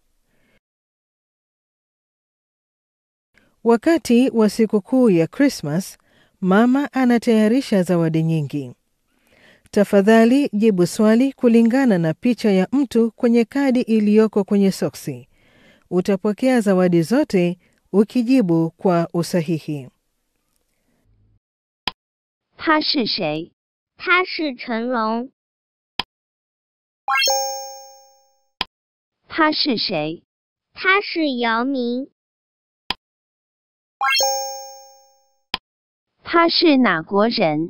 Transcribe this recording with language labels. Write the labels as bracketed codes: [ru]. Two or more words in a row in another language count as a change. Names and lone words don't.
[sw] Wakati wa sikukuu ya Christmas, mama anatayarisha zawadi nyingi. Tafadhali jibu swali kulingana na picha ya mtu kwenye kadi iliyoko kwenye soksi. Utapokea zawadi zote ukijibu kwa usahihi. [zh] 他是谁? 他是成龙。 他是谁? 他是姚明。 他是哪国人?